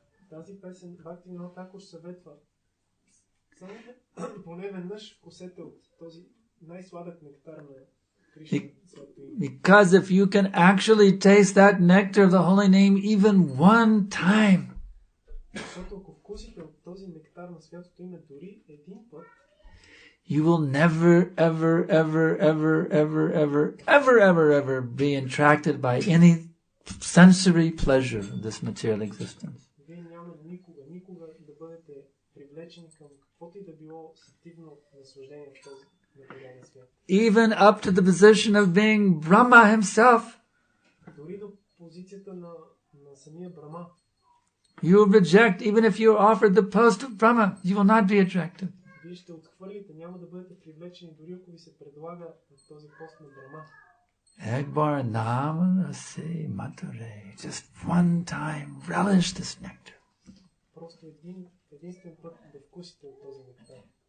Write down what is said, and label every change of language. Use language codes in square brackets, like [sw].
[bg] Тази песен Бхакти Винод Такур съветва само поне веднъж вкусете от този най-сладък нектар на Кришна. [en] Because if you can actually taste that nectar of the holy name even one time, [bg] Защото ако вкусите от този нектар на святото име дори един път, [en] you will never, ever, ever, ever, ever, ever, ever, ever, ever be attracted by any sensory pleasure of this material existence. [bg] Вие няма никога да бъдете привлечени към каквото и да било сетивно наслаждение в този материален свят. [en] Even up to the position of being Brahma himself. [bg] Дори до позицията на самия Брахма. [en] You will reject, even if you are offered the post of Brahma, you will not be attracted. [bg] Вие ще отхвърлите, няма да бъдете привлечени, дори ако ви се предлага този пост на Брахма. [bn] Ekbar nama rase mature. [en] Just one time, relish this nectar. [bg] Просто единствен път да вкусите от този нектар.